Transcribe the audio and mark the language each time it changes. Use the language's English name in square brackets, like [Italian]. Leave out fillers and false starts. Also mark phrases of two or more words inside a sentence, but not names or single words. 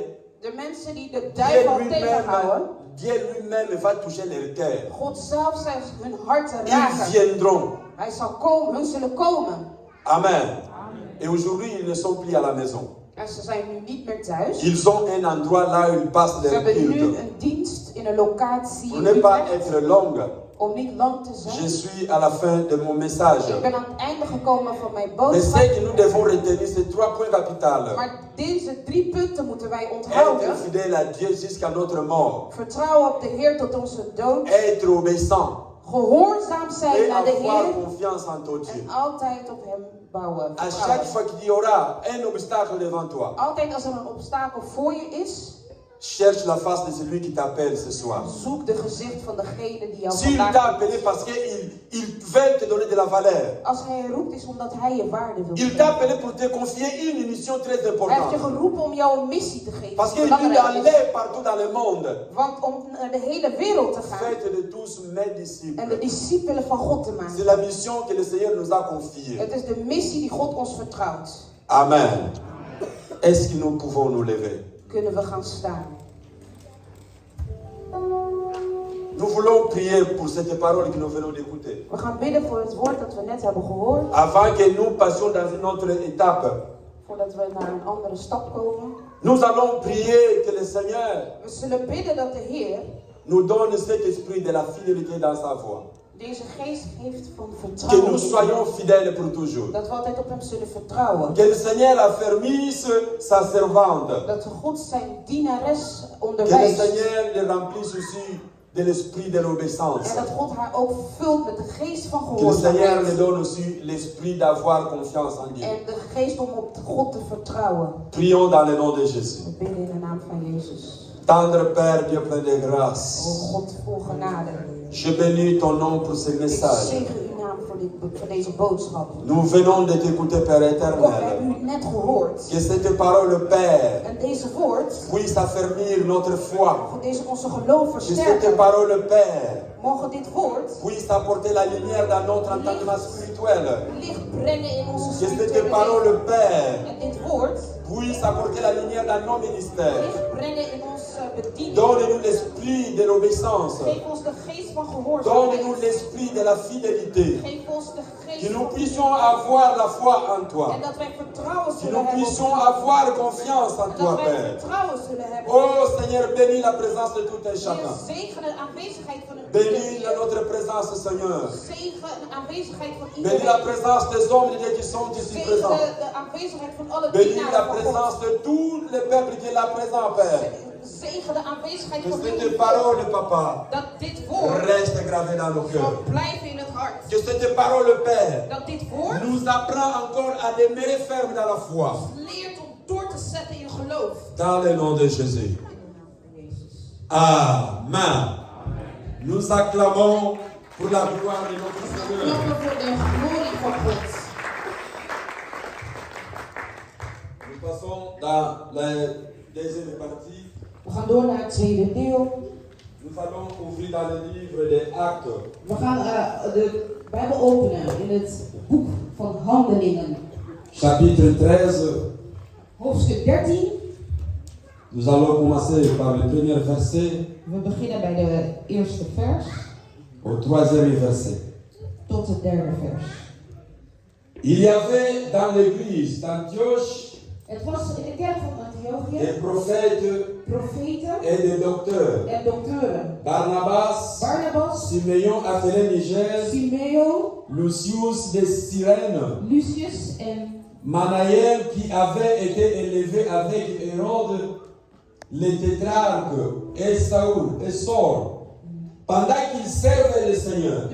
[Dutch] De mensen die de duivel tegenhouden, [French] Dieu lui-même va toucher leur cœur. [Dutch] God zelf zal hun harten [French] Ils [Dutch] raken. [French] viendront. [Dutch] Hij zal komen, hun zullen komen. Amen. [French] Et aujourd'hui, ils ne sont plus à la maison. [Dutch] En ze zijn nu niet meer thuis. [French] Ils ont un endroit là où ils passent [Dutch] Ze [French] leur [Dutch] hebben nu [French] culte. [Dutch] een dienst in een locatie [French] Pour [Dutch] in [French] ne pas [Dutch] Utrecht. [French] être longue, [Dutch] Om niet lang te [French] je [Dutch] zijn. [French] suis à la fin de mon message. [Dutch] Ik ben aan het einde gekomen van mijn [French] Mais [Dutch] boodschap. [French] ce que nous devons retenir, c'est 3 points capitaux. [Dutch] Maar deze 3 punten moeten wij [French] Être [Dutch] onthouden. [French] fidèle à Dieu jusqu'à notre mort. [Dutch] Vertrouwen op de Heer tot onze dood. [French] Être obéissant. [Dutch] Gehoorzaam zijn [French] Et [Dutch] naar de [French] avoir [Dutch] Heer. [French] confiance en ton Dieu. [Dutch] En altijd op hem bouwen. [French] À [Dutch] vertrouwen. [French] chaque fois qu'il y aura un obstacle devant toi, [Dutch] Altijd als er een obstakel voor je is, [French] cherche la face de celui qui t'appelle ce soir. [Dutch] zoek de gezicht van degene die jou [French] S'il t'a [Dutch] vandaag [French] appelé [Dutch] roept. [French] parce qu'il veut te donner de la valeur. [Dutch] Als hij je roept is omdat hij je waarde wil [French] Il t'a [Dutch] geven. [French] appelé pour te confier une mission très [Dutch] Hij heeft je [French] importante. [Dutch] geroepen om jou een missie te geven. [French] Parce [Dutch] die [French] qu'il dit [Dutch] belangrijk is. [French] d'aller partout dans le monde. [Dutch] Want om naar de hele wereld te gaan [French] Faites de tous mes [Dutch] en de [French] disciples. [Dutch] discipelen van God te [French] C'est [Dutch] maken. [French] la mission que le Seigneur nous a confiée. [Dutch] Het is de missie die God ons vertrouwt. Amen. [French] Est-ce que nous pouvons nous lever? [Dutch] Kunnen we gaan staan. [French] Nous voulons prier pour cette parole que nous venons d'écouter. [Dutch] We gaan bidden voor het woord dat we net hebben gehoord. [French] Avant que nous passions dans une autre étape, [Dutch] Voordat we naar een andere stap komen. [French] nous allons prier que le Seigneur [Dutch] We zullen bidden dat de Heer [French] nous donne cet esprit de la fidélité dans sa voie. [Dutch] deze geest geeft van [French] Que [Dutch] vertrouwen. [French] nous soyons fidèles pour toujours. [Dutch] Dat we altijd op hem zullen vertrouwen. [French] Que le Seigneur affermisse sa servante. [Dutch] Dat God zijn dienares [French] Que le [Dutch] onderwijst. [French] Seigneur le remplisse aussi de l'esprit de l'obéissance. [Dutch] En dat God haar ook vult met de geest van [French] Que le Seigneur le [Dutch] gehoorzaamheid. [French] donne aussi l'esprit d'avoir confiance en Dieu. [Dutch] En de geest om op God te vertrouwen. [French] Prions dans le nom de Jésus. [Dutch] We bidden in de naam van Jezus. [French] Tendre Père, Dieu plein de [Dutch] O [French] grâce. [Dutch] God vol genade. [French] Je bénis ton nom pour ce [Dutch] Ik [French] message. [Dutch] zegen uw naam voor deze boodschap. [French] Nous venons de t'écouter, Père [Dutch] God, we hebben [French] éternel. [Dutch] u net gehoord. [French] Que cette parole, Père, [Dutch] En deze woord, [French] puisse affermir notre foi. [Dutch] voor deze onze geloof [French] Que cette [Dutch] versterken. [French] parole, Père, [Dutch] Mogen dit woord [French] puisse apporter la lumière dans notre entendement spirituel. [Dutch] licht brengen in onze [French] Que cette [Dutch] spirituele [French] parole, [Dutch] leven. [French] Père, [Dutch] En dit woord [French] puisse apporter la lumière dans nos ministères. [Dutch] licht brengen in onze bediening. [French] Donne-nous l'esprit de l'obéissance. [Dutch] Geef ons de geest van [French] Donne-nous [Dutch] gehoorzaamheid. [French] l'esprit de la fidélité. [Dutch] Geef ons de [French] Que [Dutch] geest [French] nous [Dutch] van [French] puissions avoir la foi en toi. [Dutch] en dat wij vertrouwen [French] Que [Dutch] zullen [French] nous [Dutch] hebben. [French] puissions avoir confiance en [Dutch] En [French] toi, [Dutch] dat wij [French] Père. [Dutch] vertrouwen zullen hebben. [French] Oh Seigneur, bénis la présence de tout un [Dutch] Heer, [French] chacun. [Dutch] zegen de aanwezigheid van een [French] Bénis [Dutch] ieder. [French] notre présence, Seigneur. [Dutch] Zegen de aanwezigheid van [French] Bénis la [Dutch] iedereen. [French] présence des hommes et des qui sont ici [Dutch] Zegen [French] présents. [Dutch] de aanwezigheid van alle [French] Bénis la [Dutch] dienaren van God. [French] présence de tout le peuple qui est là présent, Père. [Dutch] Zegen de aanwezigheid [French] Que [Dutch] van [French] cette [Dutch] heel [French] parole, Papa, [Dutch] dat dit woord [French] reste gravée dans nos cœurs. [Dutch] zal blijven in het hart. [French] Que cette parole, Père, [Dutch] Dat dit woord [French] nous apprend encore à demeurer ferme dans la foi. [Dutch] leert om door te zetten in geloof. [French] Dans le nom de Jésus. [Dutch] In de naam van Jezus. Amen. [French] Nous acclamons pour la gloire de notre Seigneur. [Dutch] Klappen voor de glorie van God. [French] Nous passons dans la deuxième partie. [Dutch] We gaan door naar het tweede deel. [French] Nous allons ouvrir dans le livre des Actes. [Dutch] We gaan de Bijbel openen in het boek van Handelingen. [French] Chapitre 13. [Dutch] Hoofdstuk 13. [French] Nous allons commencer par le premier verset [Dutch] We beginnen bij de eerste vers [French] au troisième verset. [Dutch] tot het derde vers. [French] Il y avait dans l'église d'Antioche [Dutch] Het was in de kerk van Antiochië [French] des prophètes [Dutch] profeten [French] et des docteurs. [Dutch] en dokteren. [French] Barnabas, [Dutch] Barnabas, [French] Simeon appelé Niger, [Dutch] Simeon, [French] Lucius de Cyrène, [Dutch] Lucius en [French] Manaël qui avait été élevé avec Hérode, les tétrarques, et Saül, et Saul, pendant qu'ils servaient le Seigneur